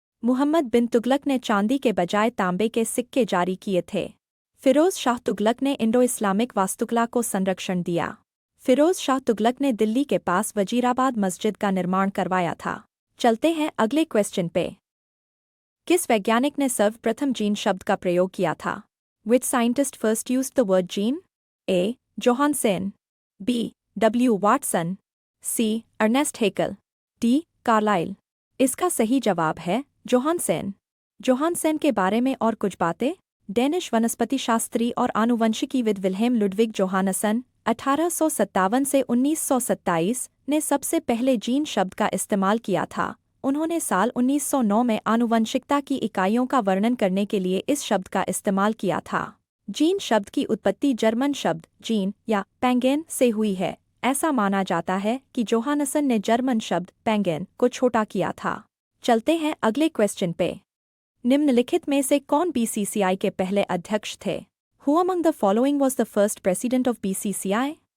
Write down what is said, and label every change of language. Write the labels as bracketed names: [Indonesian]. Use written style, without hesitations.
[Hindi] मुहम्मद बिन तुगलक ने चांदी के बजाय तांबे के सिक्के जारी किए थे। फिरोज शाह तुगलक ने इंडो इस्लामिक वास्तुकला को संरक्षण दिया। फिरोज शाह तुगलक ने दिल्ली के पास वजीराबाद मस्जिद का निर्माण करवाया था। चलते हैं अगले क्वेश्चन पे। किस वैज्ञानिक ने सर्वप्रथम जीन शब्द का प्रयोग किया था? [English] Which scientist first used the word gene? A. Johansen. B. W. Watson. C. Ernest Haeckel. D. Carlyle. [Hindi] इसका सही जवाब है जोहानसेन। जोहानसेन के बारे में और कुछ बातें। डेनिश वनस्पति शास्त्री और आनुवंशिकीविद विल्हेम लुडविग जोहानसन 1857 से 1927 ने सबसे पहले जीन शब्द का इस्तेमाल किया था। उन्होंने साल 1909 में आनुवंशिकता की इकाइयों का वर्णन करने के लिए इस शब्द का इस्तेमाल किया था। जीन शब्द की उत्पत्ति जर्मन शब्द जीन या पेंगेन से हुई है। ऐसा माना जाता है कि जोहानसन ने जर्मन शब्द पेंगेन को छोटा किया था। चलते हैं अगले क्वेश्चन पे। निम्नलिखित में से कौन बीसीसीआई के पहले अध्यक्ष थे? [English] Who among the following was the first president of BCCI?